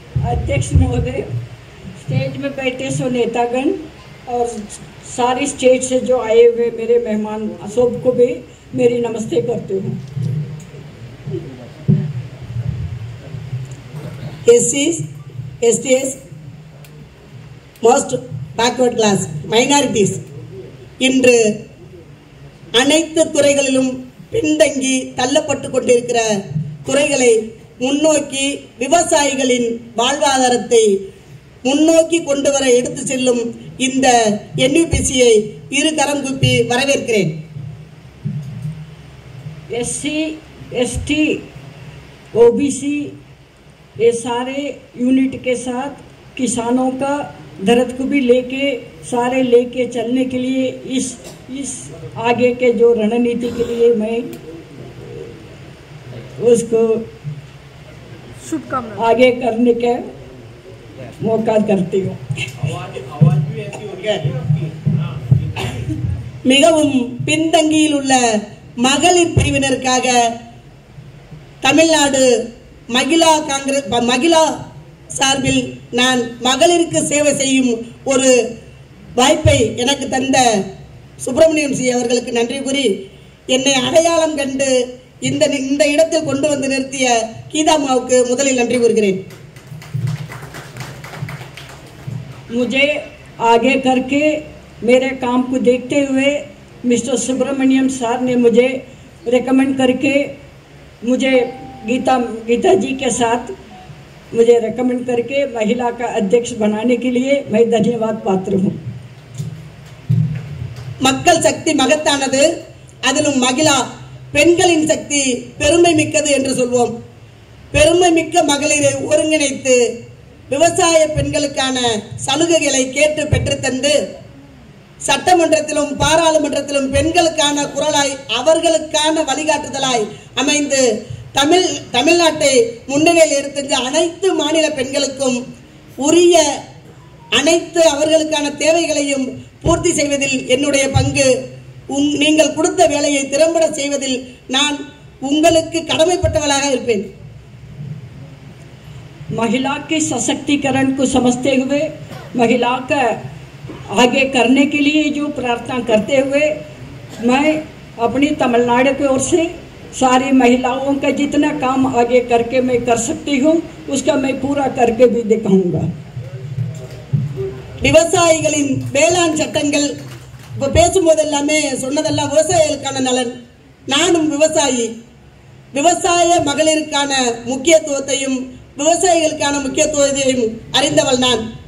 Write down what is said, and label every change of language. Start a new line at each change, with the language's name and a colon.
Hindi: अध्यक्ष महोदय, स्टेज में बैठे सो नेतागण और सारी स्टेट से जो आए हुए मेरे मेहमान सब को भी मेरी नमस्ते करती हूँ।
English: SCs, STs, most backward class, minorities
Tamil: இன்று அனைத்து துறைகளிலும் பின்தங்கி தள்ளப்பட்டு கொண்டிருக்கிற துறைகளை முன்னோக்கி விவசாயிகளின் வாழ்வாதாரத்தை முன்னோக்கி கொண்டு வர எடுத்து செல்லும் இந்த NUPCயை இரு கரம் கூப்பி வரவேற்கிறேன்.
Hindi: SC, ST, OBC ये सारे यूनिट के साथ किसानों का दर्द को भी लेके सारे लेके चलने के लिए इस आगे के जो रणनीति के लिए मैं उसको आगे करने का मौका करती हूँ।
Tamil: மிகவும் பின்தங்கியில் உள்ள மகளிர் பிரிவினருக்காக தமிழ்நாடு மகிழா சார்பில் நான் மகளிருக்கு சேவை செய்யும் ஒரு வாய்ப்பை எனக்கு தந்த சுப்பிரமணியம் சி அவர்களுக்கு நன்றி கூறி என்னை அடையாளம் கண்டு இந்த இடத்தில் கொண்டு வந்து நிறுத்திய கீதாமாவுக்கு முதலில் நன்றி கூறுகிறேன்.
Hindi: मुझे आगे करके मेरे काम को देखते हुए मिस्टर सुब्रमण्यम सर ने मुझे रेकमेंड करके मुझे गीता जी के साथ मुझे रेकमेंड करके महिला का अध्यक्ष बनाने के लिए मैं धन्यवाद पात्र हूँ.
Tamil: மக்கள் சக்தி மகத்தானது, அதிலும் மகிழா பெண்களின் சக்தி பெருமை மிக்கது என்று சொல்வோம். பெருமை மிக்க மகளிரை ஒருங்கிணைத்து விவசாய பெண்களுக்கான சலுகைகளை கேட்டு பெற்றுத்தந்து சட்டமன்றத்திலும் பாராளுமன்றத்திலும் பெண்களுக்கான குரலாய் அவர்களுக்கான வழிகாட்டுதலாய் அமைந்து தமிழ்நாட்டை முன்னணியில் எடுத்து அனைத்து மாநில பெண்களுக்கும் உரிய அனைத்து அவர்களுக்கான தேவைகளையும் பூர்த்தி செய்வதில் என்னுடைய பங்கு, நீங்கள் கொடுத்த வேலையை திறம்பட செய்வதில் நான் உங்களுக்கு கடமைப்பட்டவளாக இருப்பேன்.
Hindi: महिला के सशक्तिकरण को समझते हुए महिला का आगे करने के लिए जो प्रार्थना करते हुए मैं अपनी तमिलनाडु की ओर से सारी महिलाओं का जितना काम आगे करके मैं कर सकती हूँ उसका मैं पूरा करके भी दिखाऊंगा.
Tamil: விவசாயிகளின் வேளாண் சட்டங்கள் இப்போ பேசும்போது எல்லாமே சொன்னதெல்லாம் விவசாயிகளுக்கான நலன். நானும் விவசாய மகளிருக்கான முக்கியத்துவத்தையும் விவசாயிகளுக்கான முக்கியத்துவத்தையும் அறிந்தவள் நான்.